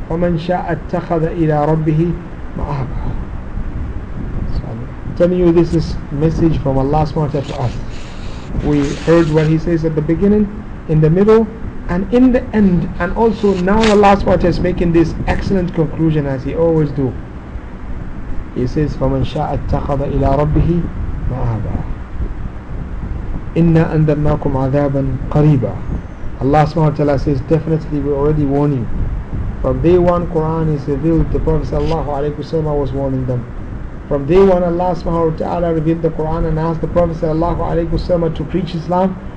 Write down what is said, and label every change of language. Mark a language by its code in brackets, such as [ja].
[ar] فَمَنْ شَاءَ اتَّخَذَ إِلَىٰ رَبِّهِ مَآبًا. [en] So I'm telling you, this is message from Allah subhanahu wa ta'ala to us. We heard what he says at the beginning, in the middle, and in the end. And also now Allah subhanahu wa ta'ala is making this excellent conclusion, as he always do. He says, [ar] فَمَنْ شَاءَ اتَّخَذَ إِلَىٰ رَبِّهِ مَآبًا. إِنَّا أَنذَرْنَاكُمْ عَذَابًا قَرِيبًا. [en] Allah subhanahu wa ta'ala says, definitely we already warn you. From day one, Quran is revealed, the Prophet sallallahu alayhi wa sallam was warning them. From day one, Allah subhanahu wa ta'ala revealed the Quran and asked the Prophet sallallahu alayhi wa sallam to preach Islam.